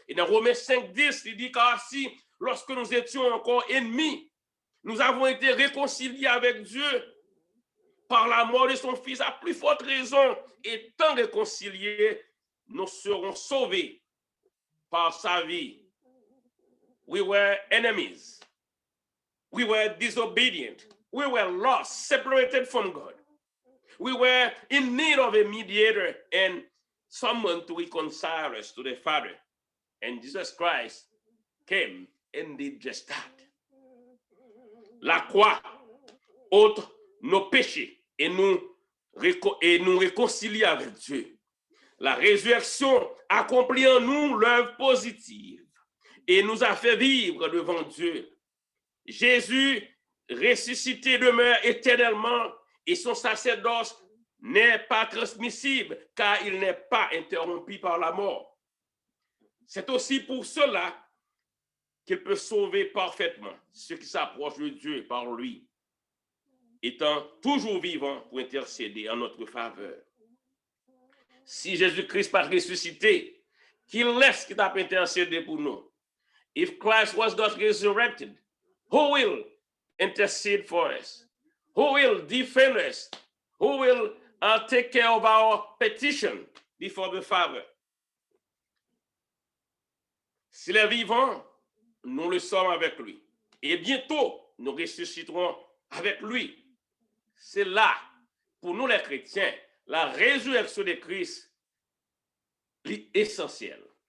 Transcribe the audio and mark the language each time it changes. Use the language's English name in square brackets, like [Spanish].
[French] Et dans Romains 5, 10, il dit, car si, lorsque nous étions encore ennemis, nous avons été réconciliés avec Dieu par la mort de son Fils, à plus forte raison, étant réconciliés, nous serons sauvés par sa vie. [English] We were enemies. We were disobedient. We were lost, separated from God. We were in need of a mediator and someone to reconcile us to the Father. And Jesus Christ came and did just that. [French] La croix ôte nos péchés et nous réconcilie avec Dieu. La résurrection accomplit en nous l'œuvre positive et nous a fait vivre devant Dieu. Jésus ressuscité demeure éternellement et son sacerdoce n'est pas transmissible car il n'est pas interrompu par la mort. C'est aussi pour cela qu'il peut sauver parfaitement ceux qui s'approchent de Dieu par lui, étant toujours vivant pour intercéder en notre faveur. Si Jésus-Christ pas ressuscité, qu'il laisse qu'il t'a intercédé pour nous. [English] If Christ was not resurrected, who will intercede for us? Who will defend us? Who will take care of our petition before the Father? [French] S'il est vivant, nous le sommes avec lui. Et bientôt, nous ressusciterons avec lui. C'est là, pour nous les chrétiens, la résurrection de Christ est essentielle.